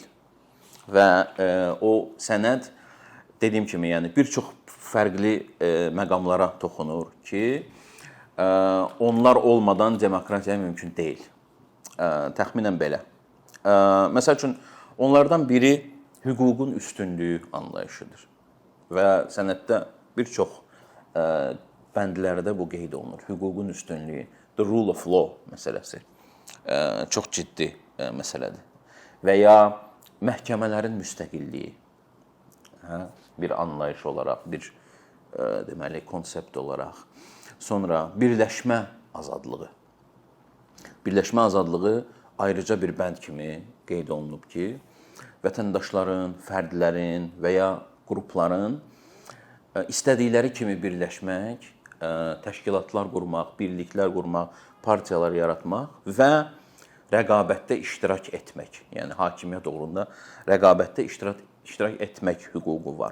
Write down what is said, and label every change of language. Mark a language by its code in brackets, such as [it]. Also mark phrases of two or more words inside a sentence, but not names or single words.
[az] Və o sənəd, dediyim kimi, yəni bir çox fərqli məqamlara toxunur ki, onlar olmadan demokratiya mümkün deyil. Təxminən belə. Məsəl üçün, onlardan biri hüququn üstünlüyü anlayışıdır. Və sənəddə bir çox bəndlərdə bu qeyd olunur. Hüququn üstünlüyü, [en] the rule of law [az] məsələsi çox ciddi məsələdir. Və ya məhkəmələrin müstəqilliyi bir anlayış olaraq, bir deməli konsept olaraq. Sonra birləşmə azadlığı. Birləşmə azadlığı ayrıca bir bənd kimi qeyd olunub ki, vətəndaşların, fərdlərin və ya qrupların istədikləri kimi birləşmək, təşkilatlar qurmaq, birliklər qurmaq, partiyalar yaratmaq və rəqabətdə iştirak etmək, yəni hakimiyyət uğrunda rəqabətdə iştirak etmək hüququ var.